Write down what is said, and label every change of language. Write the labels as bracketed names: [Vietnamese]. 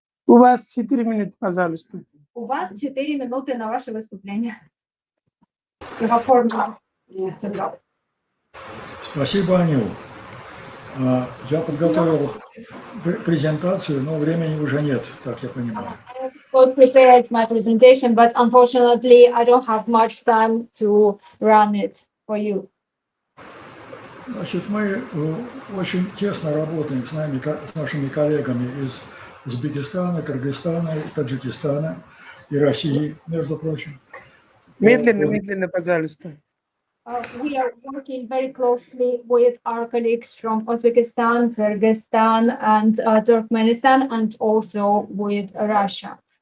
[Russian] У вас 4 минуты, пожалуйста. У вас 4 минуты на ваше выступление. [English] You have 4 minutes to go. [Russian] Спасибо, Анил. Я подготовил презентацию, но времени уже нет, как я понимаю. [English] I prepared my presentation, but unfortunately, I don't have much time to run it for you. [Russian] Значит, мы очень тесно работаем с нашими коллегами из Узбекистана, Кыргызстана, Таджикистана и России, между прочим. Медленно, пожалуйста. [English] We are working very closely with our colleagues from Uzbekistan, Kyrgyzstan, and Turkmenistan, and also with Russia.